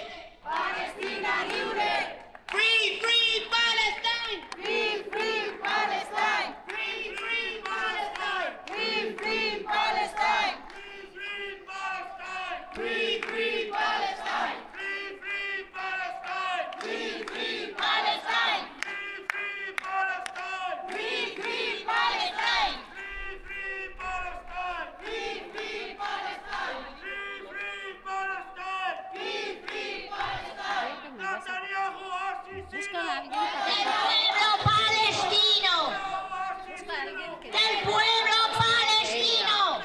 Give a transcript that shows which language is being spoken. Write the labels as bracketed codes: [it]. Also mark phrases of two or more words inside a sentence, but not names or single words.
[ca] Palestina lliure! [en] Free, free Palestine! Free, free Palestine! Free, free Palestine! Free, free Palestine! Free, free Palestine! Free, free Palestine! Free, free Palestine! [es] Busca a alguien ¡Del pueblo palestino! ¡Del pueblo palestino!